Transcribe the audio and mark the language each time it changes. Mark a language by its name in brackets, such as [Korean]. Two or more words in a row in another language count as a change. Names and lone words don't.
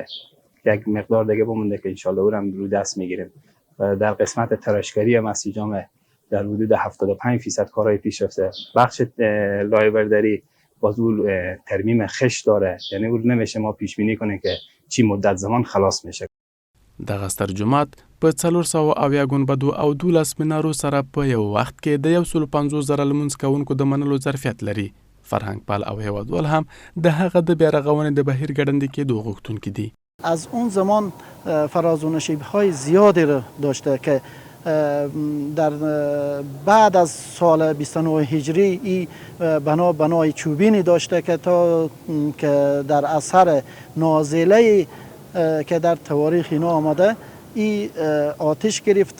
[Persian] یک مقدار دیگه بمونده که انشالله او هم رو دست میگیریم. و در قسمت تراشکاری مسجد جامع در حدود 75% کارهای پیش رفته. بخش لایه‌برداری باز او ترمیم خش داره، یعنی او نمیشه ما پیش بینی کنیم که چی مدت زمان خلاص میشه. [Pashto] دغه ستر جومات په 470 ګنبدو او 12 منارو سره په یو وخت کې د 150,000 لمونځ کوونکو د منلو ظرفیت لري. فرهنګ پال او هیوادوال هم د هغه د بیا رغونې د بهیر ګړندې کېدو غوښتونکي دي. [Persian] از اون زمان فراز و نشیب‌های زیادی را داشته که در بعد از سال 29 هجری این بنای چوبینی داشته که تا که در اثر نازله که در تواریخ اینا آمده این آتش گرفت.